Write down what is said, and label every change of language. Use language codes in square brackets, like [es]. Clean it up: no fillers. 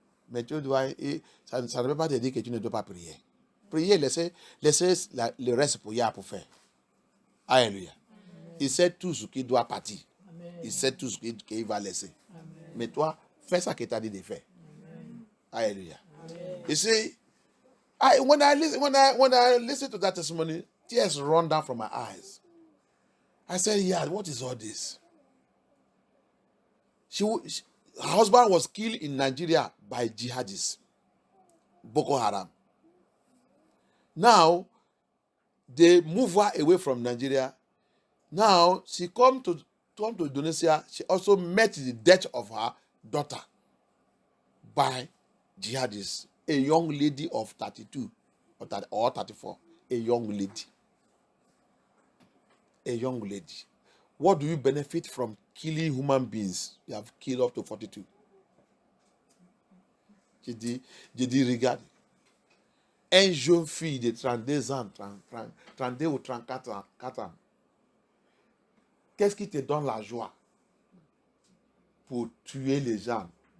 [fr] Mais tu dois, ça ne veut pas te dire que tu ne dois pas prier. Prier, laissez le reste pour Yah pour faire. Alléluia. Il sait tout ce qu'il doit partir. Amen. Il sait tout ce qu'il va laisser. Amen. Mais toi, fais ça qu'il t'a dit de faire. Amen. Alléluia. [en] You see, when I listen to that testimony, tears run down from my eyes. I said, yeah, what is all this? Her husband was killed in Nigeria by jihadists, Boko Haram. Now, they move her away from Nigeria. Now, she come to Indonesia. She also met the death of her daughter by jihadists, a young lady of 32 or 34, a young lady. A young lady. What do you benefit from killing human beings? You have killed up to 42. [fr] J'ai dit, regarde, un jeune fille de 32 ans, 32 ou 34 ans, qu'est-ce qui te donne la joie pour tuer les gens?